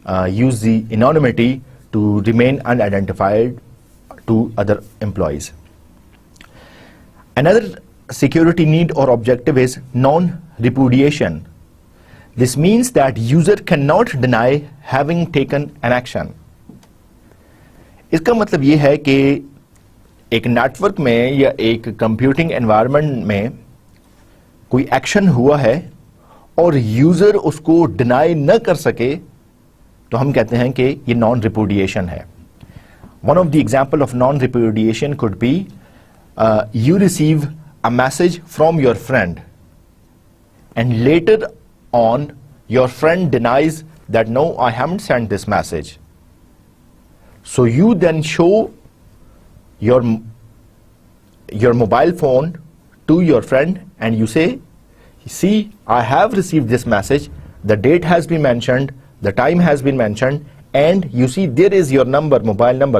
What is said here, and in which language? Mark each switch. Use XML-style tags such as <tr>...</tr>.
<en>use the anonymity to remain unidentified to other employees. Another security need or objective is non-repudiation. This means that user cannot deny having taken an action.</en> <hi>इसका मतलब ये है कि एक network में या एक कंप्यूटिंग एनवायरनमेंट में कोई एक्शन हुआ है और यूजर उसको डिनाई न कर सके तो हम कहते हैं कि ये नॉन रिपुडिएशन है.</hi> <en>One of the example of non repudiation could be you receive a message from your friend and later on your friend denies that no, I haven't sent this message. So you then show your mobile phone to your friend and you say, see, I have received this message, the date has been mentioned, the time has been mentioned, and you see there is your number, mobile number.</en>